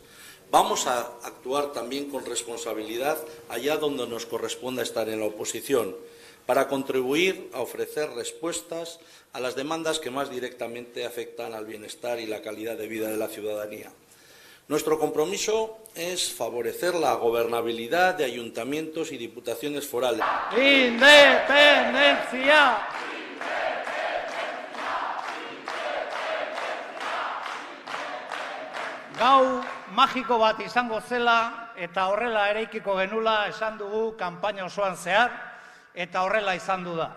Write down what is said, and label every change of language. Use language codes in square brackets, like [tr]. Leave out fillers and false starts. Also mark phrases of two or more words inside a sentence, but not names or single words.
[es] Vamos a actuar también con responsabilidad allá donde nos corresponda estar en la oposición, para contribuir a ofrecer respuestas a las demandas que más directamente afectan al bienestar y la calidad de vida de la ciudadanía. Nuestro compromiso es favorecer la gobernabilidad de ayuntamientos y diputaciones forales. [eu] Independentzia! Gau magiko bat izango zela eta horrela eraikiko genula esan dugu kanpaina osoan zehar eta horrela izan du da.